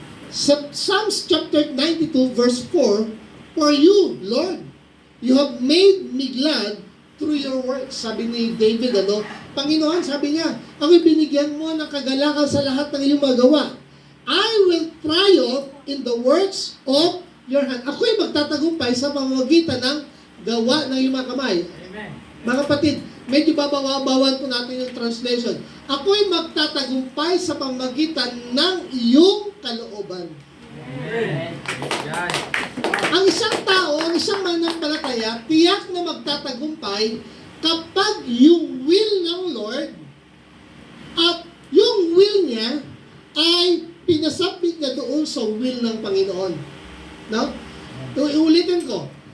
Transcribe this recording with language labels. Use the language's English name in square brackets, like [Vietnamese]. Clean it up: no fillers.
[Filipino] Sa [English] Psalms chapter 92 verse 4, for you, Lord, you have made me glad through your works. [Filipino] Sabi ni David, ano? Panginoon, sabi niya, ako'y binigyan mo ng kagalakan sa lahat ng iyong magawa. [English] I will triumph in the works of your hand. [Filipino] Ako'y magtatagumpay sa pamamagitan ng gawa ng iyong mga kamay. Amen. Mga kapatid, medyo babawan po natin yung translation. Ako'y magtatagumpay sa pamamagitan ng iyong kalooban. Amen. Ang isang tao, ang isang mananampalataya, tiyak na magtatagumpay kapag yung will ng Lord at yung will niya ay pinasabit niya doon sa will ng Panginoon. No? Iulitin ko.